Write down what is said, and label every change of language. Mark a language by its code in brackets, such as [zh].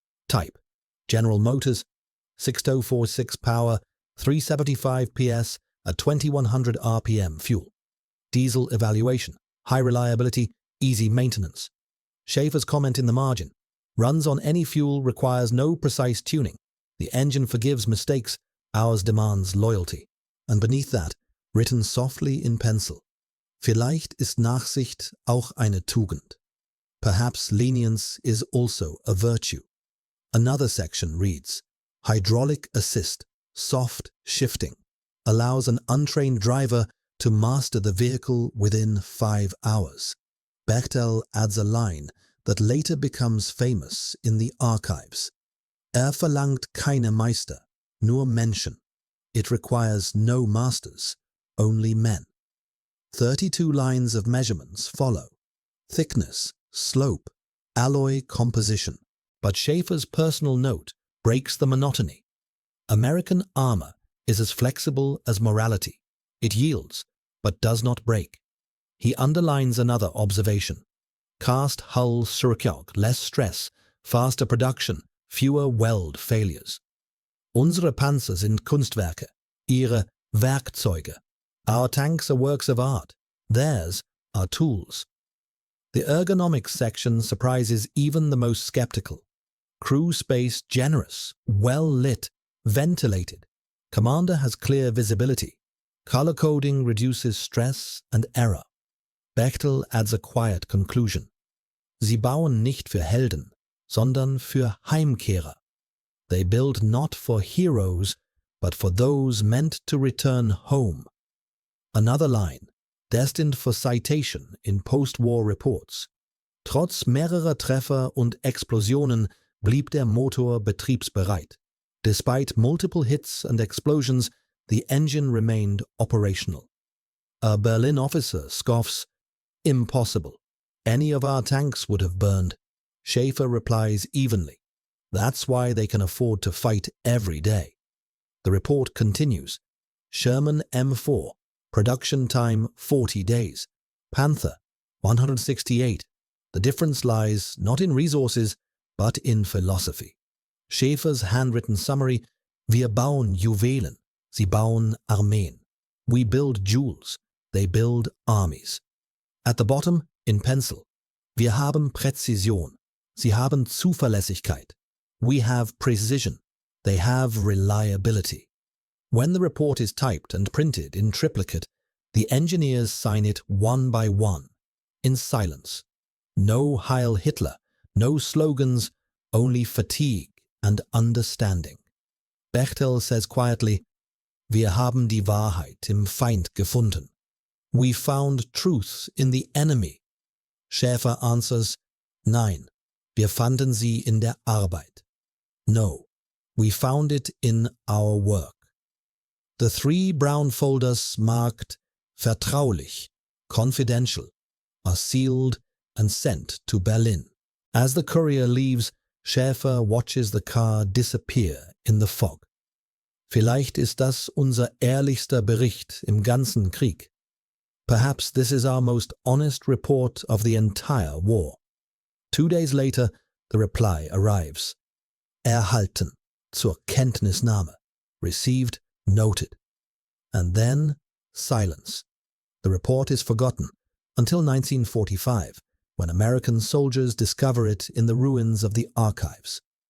[en] Type: General Motors, 6046 power, 375 PS at 2100 RPM fuel. Diesel evaluation: high reliability, easy maintenance. Schaefer's comment in the margin: runs on any fuel, requires no precise tuning. The engine forgives mistakes, ours demands loyalty. And beneath that, written softly in pencil: [de] Vielleicht ist Nachsicht auch eine Tugend. [en] Perhaps lenience is also a virtue. Another section reads, hydraulic assist, soft shifting, allows an untrained driver to master the vehicle within 5 hours. Bechtel adds a line that later becomes famous in the archives. [de] Verlangt keine Meister, nur Menschen. [en] It requires no masters, only men. 32 lines of measurements follow: thickness, slope, alloy composition. But Schaefer's personal note breaks the monotony. American armor is as flexible as morality. It yields, but does not break. He underlines another observation. Cast hull Surkjog, less stress, faster production, fewer weld failures. [de] Unsere Panzer sind Kunstwerke, ihre Werkzeuge. [en] Our tanks are works of art, theirs are tools. The ergonomics section surprises even the most skeptical. Crew space generous, well lit, ventilated. Commander has clear visibility. Color coding reduces stress and error. Bechtel adds a quiet conclusion. [de] Sie bauen nicht für Helden, sondern für Heimkehrer. [en] They build not for heroes, but for those meant to return home. Another line, destined for citation in post-war reports. [de] Trotz mehrerer Treffer und Explosionen blieb der Motor betriebsbereit. [en] Despite multiple hits and explosions, the engine remained operational. A Berlin officer scoffs, "Impossible. Any of our tanks would have burned." Schaefer replies evenly, "That's why they can afford to fight every day." The report continues. Sherman M4, production time 40 days. Panther, 168. The difference lies not in resources, but in philosophy. Schaefer's handwritten summary, [de] "Wir bauen Juwelen, sie bauen Armeen." [en] We build jewels, they build armies. At the bottom, in pencil, [de] "Wir haben Präzision, sie haben Zuverlässigkeit." [en] We have precision, they have reliability. When the report is typed and printed in triplicate, the engineers sign it one by one, in silence. No Heil Hitler, no slogans, only fatigue and understanding. Bechtel says quietly, [de] "Wir haben die Wahrheit im Feind gefunden." [en] We found truth in the enemy. Schäfer answers, [de] "Nein, wir fanden sie in der Arbeit." [en] No, we found it in our work. The 3 brown folders marked "Vertraulich," "Confidential," are sealed and sent to Berlin. As the courier leaves, Schäfer watches the car disappear in the fog. [de] Vielleicht ist das unser ehrlichster Bericht im ganzen Krieg. [en] Perhaps this is our most honest report of the entire war. 2 days later, the reply arrives. [de] Erhalten, zur Kenntnisnahme, [en] received, noted. And then, silence. The report is forgotten until 1945, when American soldiers discover it in the ruins of the archives.